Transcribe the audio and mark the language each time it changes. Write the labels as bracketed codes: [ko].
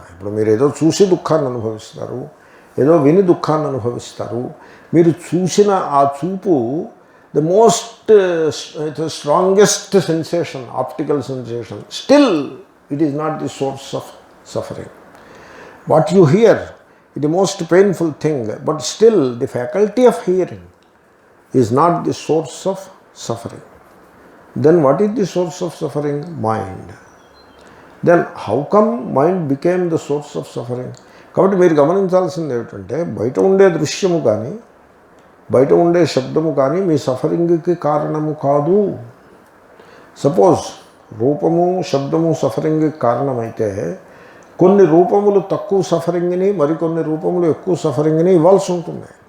[te] ఇప్పుడు మీరు ఏదో చూసి దుఃఖాన్ని అనుభవిస్తారు, ఏదో విని దుఃఖాన్ని అనుభవిస్తారు. మీరు చూసిన ఆ చూపు [en] The most strongest sensation, optical sensation, still it is not the source of suffering. What you hear is the most painful thing, but still the faculty of hearing is not the source of suffering. Then what is the source of suffering? Mind. Then how come mind became the source of suffering? [te] కాబట్టి మీరు గమనించాల్సింది ఏమిటంటే, బయట ఉండే దృశ్యము కానీ, బయట ఉండే శబ్దము కానీ మీ సఫరింగ్కి కారణము కాదు. సపోజ్ రూపము, శబ్దము సఫరింగ్కి కారణమైతే, కొన్ని రూపములు తక్కువ సఫరింగ్ని, మరికొన్ని రూపములు ఎక్కువ సఫరింగ్ని ఇవ్వాల్సి ఉంటుంది.